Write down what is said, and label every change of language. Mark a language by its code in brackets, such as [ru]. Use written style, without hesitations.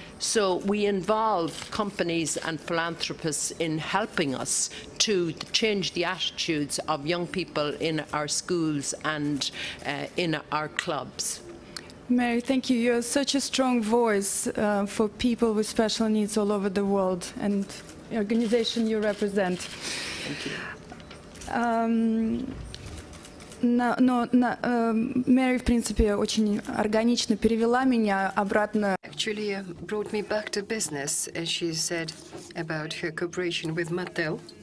[en] So we involve companies and philanthropists in helping us to change the attitudes of young people in our schools and in our clubs. Mary, thank you. You're such a strong voice for people with special needs all over the world, and the organization you represent. Thank you. [ru] Mary, в принципе, очень органично перевела меня обратно. [en] Actually brought me back to business, as she said about her cooperation with Mattel.